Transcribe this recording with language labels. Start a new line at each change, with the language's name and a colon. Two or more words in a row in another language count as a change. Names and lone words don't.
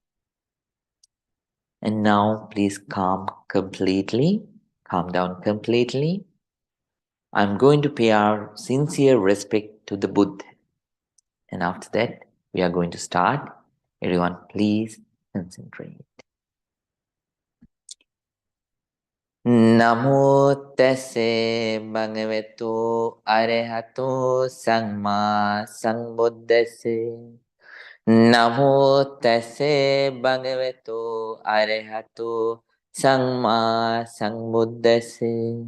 English: And now, please calm completely. Calm down completely. I'm going to pay our sincere respect to the Buddha. And after that, we are going to start. Everyone, please concentrate.
Pali: Namo tassa bhagavato arahato samma sambuddhassa. Namo tassa bhagavato arahato samma sambuddhassa.